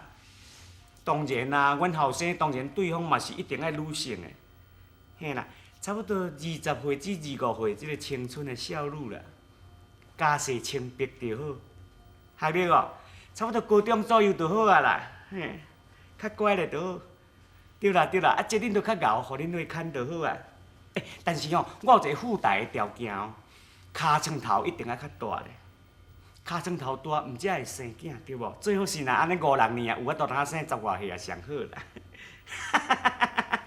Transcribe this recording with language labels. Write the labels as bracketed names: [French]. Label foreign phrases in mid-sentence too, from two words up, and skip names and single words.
[Min Nan Chinese] 当然啦，阮后生当然对方嘛是一定爱女性的，嘿啦，差不多20岁至25岁这个青春的少女啦，家世清白就好。学历哦，差不多高中左右就好啊啦，嘿，较乖咧就好。对啦，啊，这恁都较熬，互恁去牵就好啊。但是哦，我有一个附带的条件哦，尻川头一定要较大咧。尻川头大，毋则会生囝，对无？最好是若安尼5、6年啊，有法度通生10外岁啊，上好啦。